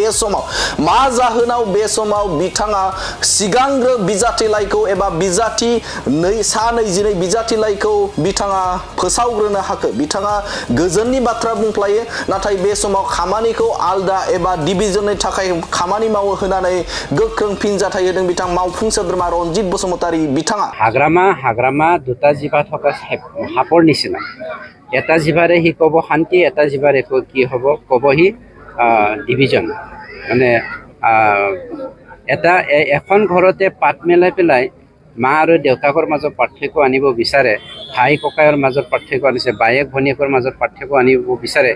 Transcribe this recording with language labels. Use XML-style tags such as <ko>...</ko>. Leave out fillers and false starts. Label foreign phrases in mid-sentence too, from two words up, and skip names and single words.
<brx>बे समाव बिथाङा सिगांग्रो बिजाथि लाइखौ एबा बिजाथि 22 बिजाथि लाइखौ बिथाङा फोसावग्रोनो हाखो बिथाङा गोजोननि बाथ्रा बुंफ्लायो नाथाय बे समाव खामानिखौ आलदा एबा डिभिजननि थाखाय खामानि मावो होनानै गोख्रों फिन जाथाय होदों बिथां मावफुं सोद्रोमा रनजित बसुमतारी बिथाङा</brx> <as>हाग्रामा দুটা জিভা থকা সাপৰ নিচিনা এটা জিভাৰে সি ক'ব শান্তি এটা জিভাৰে কি হ'ব ক'ব সি ডিভিজন মানে এখন ঘৰতে পাত মেলাই পেলাই মা আৰু দেউতাকৰ মাজত পাৰ্থক্য আনিব বিচাৰে ভাই ককায়ৰ মাজত পাৰ্থক্য আনিছে বায়েক ভনীয়েকৰ মাজত পাৰ্থক্য আনিব বিচাৰে</as>